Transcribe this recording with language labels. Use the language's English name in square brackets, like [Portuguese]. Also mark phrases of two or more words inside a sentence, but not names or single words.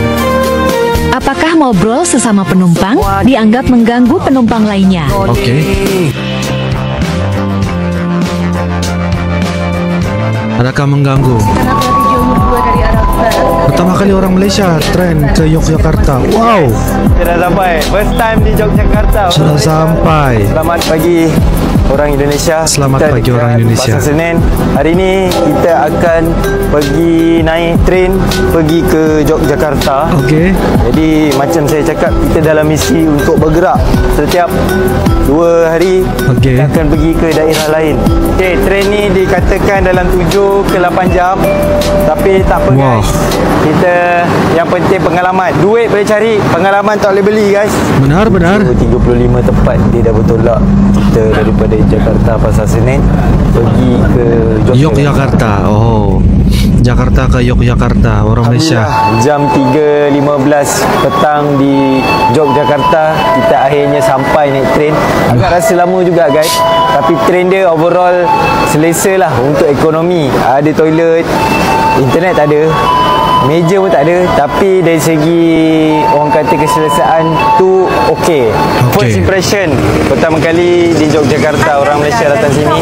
[Indonesian] Apakah ngobrol sesama penumpang dianggap mengganggu penumpang lainnya? [Malay] Oke. Adakah mengganggu? Pertama kali orang Malaysia tren ke Yogyakarta. Wow. Kita dah sampai. [English] First time [Malay] di Yogyakarta. Sudah sampai. Selamat pagi orang Indonesia. Selamat pagi orang Indonesia. Pasar Senen. Hari ini kita akan pergi naik train pergi ke Yogyakarta. Okey. Jadi macam saya cakap, kita dalam misi untuk bergerak setiap 2 hari. Okey. Kita akan pergi ke daerah lain. Okey, train ni dikatakan dalam 7 ke 8 jam. Tapi tak apa guys. Kita yang penting pengalaman. Duit boleh cari, pengalaman tak boleh beli guys. Benar. 35 tempat dia dah bertolak kita daripada Jakarta Pasar Senen pergi ke Yogyakarta. Oh. Jakarta ke Yogyakarta, orang Malaysia. Jam 3.15 petang di Yogyakarta, kita akhirnya sampai naik train. Agak rasa lama juga guys, tapi train dia overall selesa lah untuk ekonomi. Ada toilet, internet tak ada, meja pun tak ada, tapi dari segi orang kata keselesaan tu okey. [English] First impression [Malay] pertama kali di Yogyakarta, orang Malaysia datang sini.